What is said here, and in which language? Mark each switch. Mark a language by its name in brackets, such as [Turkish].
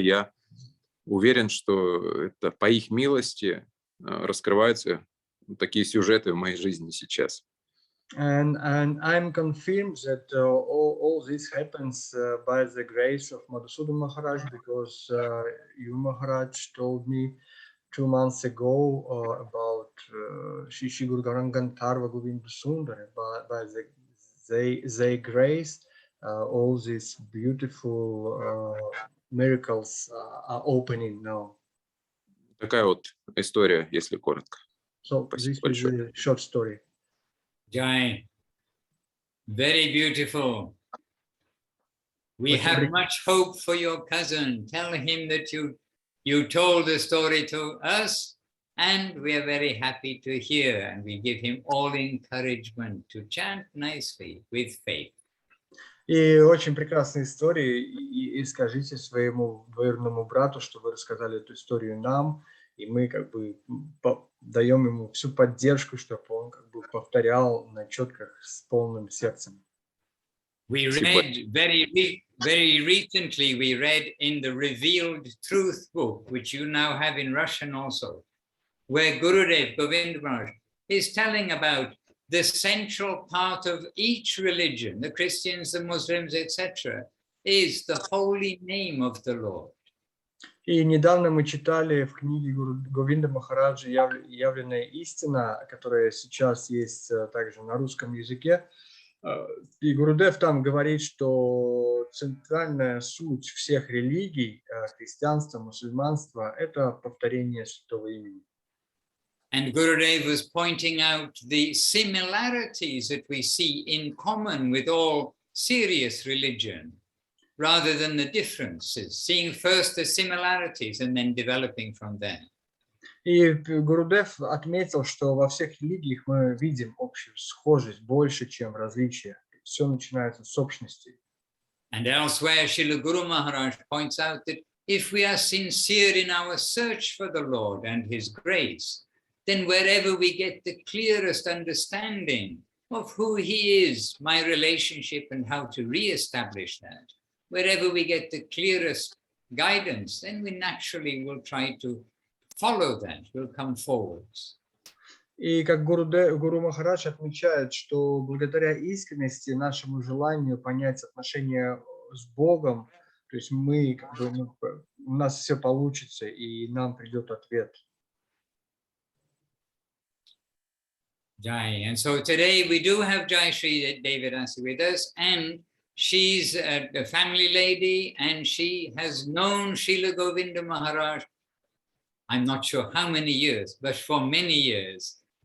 [Russian] И я уверен, что это по их милости раскрываются такие сюжеты в моей жизни сейчас. [English] And I'm confirmed that all this happens by the grace of Mадхусуданом Махараджем, because you Maharaj told me 2 months ago about Shri Guru Garangantarva Govinda Sundar. By their grace, all these beautiful miracles are opening now. [Russian] Такая вот история, если коротко. [English] So this is a short story. Jai, very beautiful. We have much hope for your cousin. Tell him that you told the story to us, and we are very happy to hear, and we give him all encouragement to chant nicely with faith. [Russian] И очень прекрасная история. И скажите своему двоюродному брату, что вы рассказали эту историю нам, и мы как бы даем ему всю поддержку, чтобы он как бы повторял на четках с полным сердцем. [English] We read very recently, we read in the Revealed Truth book, which you now have in Russian also, where Gurudev Govinda Maharaj is telling about the central part of each religion, the Christians, the Muslims, etc., is the holy name of the Lord. [Russian] И недавно мы читали в книге Говинда Махараджа «Явленная истина», которая сейчас есть также на русском языке. И Гурудев там говорит, что центральная суть всех религий, христианства, мусульманства, это повторение святого имени. [English] And Gurudev was pointing out the similarities that we see in common with all serious religion, rather than the differences, seeing first the similarities and then developing from there. [Russian] И Гурудев отметил, что во всех религиях мы видим общую схожесть больше, чем различия. Все начинается с общности. [English] And elsewhere, Srila Guru Maharaj points out that if we are sincere in our search for the Lord and His grace, then wherever we get the clearest understanding of who He is, my relationship and how to re-establish that, wherever we get the clearest guidance, then we naturally will try to follow that, will come forwards. [Russian] И как Гуру Махарадж отмечает, что благодаря искренности, нашему желанию понять отношения с Богом, то есть мы, как бы, у нас все получится, и нам придет ответ. [English] Jai. And so today we do have Jai Shri Devidasi with us, and she's a family lady, and she has known Srila Govinda Maharaj, I'm not sure how many years, but for many years.